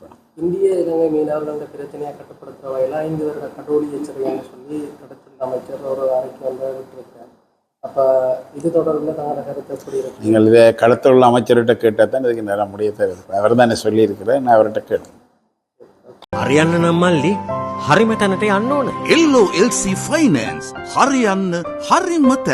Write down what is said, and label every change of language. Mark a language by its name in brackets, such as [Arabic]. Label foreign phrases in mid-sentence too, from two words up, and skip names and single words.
[Tamil] இந்திய இலங்கை மீனவர்கள் பிரச்சனையை கட்டுப்படுத்துகிற வகையில் 5 வருட கடோடி எச்சரிக்கைன்னு சொல்லி கடத்தொழில் அமைச்சர் ஒரு அறிக்கை விட்டுருக்கார். அப்போ இது தொடர்பில் தங்களோட கருத்து எப்படி இருக்கு? நீங்கள் இதை கடத்தொழில் அமைச்சர்கிட்ட கேட்டால் தான் இதுக்கு நேரம் முடிய தேவை. அவர் தானே சொல்லியிருக்கிறேன். நான் அவர்கிட்ட கேட்டேன். [Sinhala] හරියන්න නම් මල්ලි හරිම තැනට යන්න ඕන. LOLC Finance හරියන්න හරිම තැන.